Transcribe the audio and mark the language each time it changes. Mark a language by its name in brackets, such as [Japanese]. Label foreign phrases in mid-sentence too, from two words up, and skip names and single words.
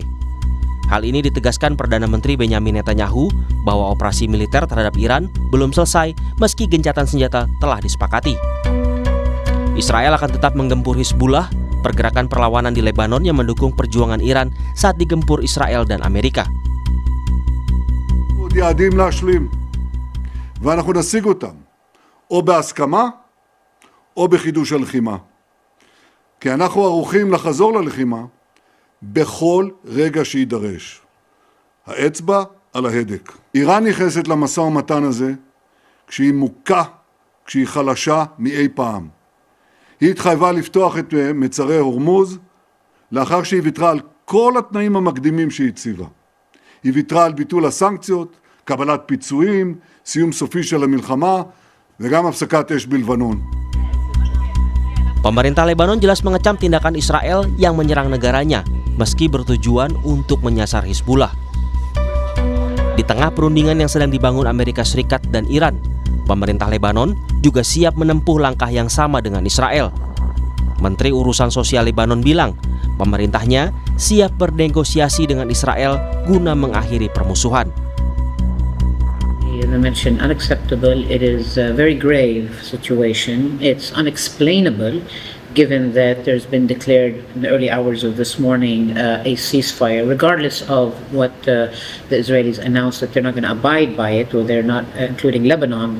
[Indonesian] Hal ini ditegaskan Perdana Menteri Benyamin Netanyahu bahwa operasi militer terhadap Iran belum selesai meski gencatan senjata telah disepakati. Israel akan tetap menggempur Hizbullah, pergerakan perlawanan di Lebanon yang mendukung perjuangan Iran saat digempur Israel dan Amerika. [Hebrew] יעדים להשלים ואנחנו נשיג אותם או בהסכמה או בחידוש הלחימה. כי אנחנו ערוכים לחזור ללחימה בכל רגע שידרש. האצבע על ההדק. איראן נכנסת למשא ומתן הזה כשהיא מוכה, כשהיא חלשה מאי פעם. היא התחייבה לפתוח את מצרי הורמוז לאחר שהיא ויתרה על כל התנאים המקדימים שהיא הציבה. היא ויתרה על ביטול הסנקציות, קבלת פיצויים, סיום סופי של המלחמה וגם הפסקת אש בלבנון. [Indonesian] Pemerintah Lebanon jelas mengecam tindakan Israel yang menyerang negaranya, meski bertujuan untuk menyasar Hizbullah. Di tengah perundingan yang sedang dibangun Amerika Serikat dan Iran, pemerintah Lebanon juga siap menempuh langkah yang sama dengan Israel. Menteri Urusan Sosial Lebanon bilang, pemerintahnya siap bernegosiasi dengan Israel guna mengakhiri permusuhan. [English] You mentioned unacceptable. It is a very grave situation. It's unexplainable given that there's been declared in the early hours of this morning a ceasefire, regardless of what the Israelis announced that they're not going to abide by it, or they're not, including Lebanon.